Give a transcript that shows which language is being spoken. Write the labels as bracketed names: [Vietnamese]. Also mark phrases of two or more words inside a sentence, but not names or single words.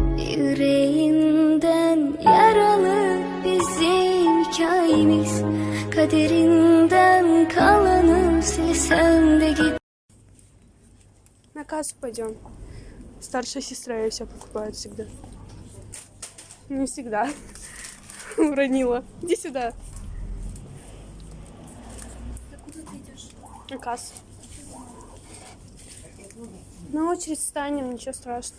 [Turkish] Yüreğinden yaralı bizim hikayemiz, kaderinden kalanı silsem de git. [Russian] На кассу пойдем. Старшая сестра ей все покупает всегда. Не всегда. Уронила. Иди сюда. Куда ты идешь? На кассу. На очередь станем, ничего страшного.